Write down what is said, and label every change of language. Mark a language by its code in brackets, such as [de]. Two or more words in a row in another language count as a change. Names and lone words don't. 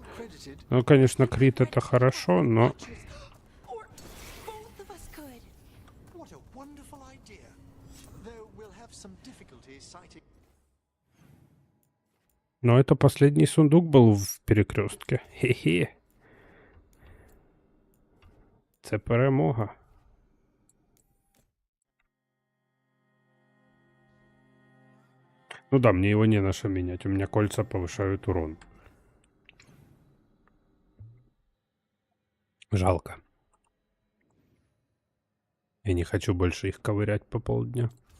[ru] Ну, конечно, крит это хорошо, но... [en] Or both of us could. What a wonderful idea. Though we'll have some difficulty citing. [ru] Но это последний сундук был в перекрестке. [uk] Хе-хе. Це перемога. [ru] Ну да, мне его не на что менять. У меня кольца повышают урон. Жалко. Я не хочу больше их ковырять по полдня.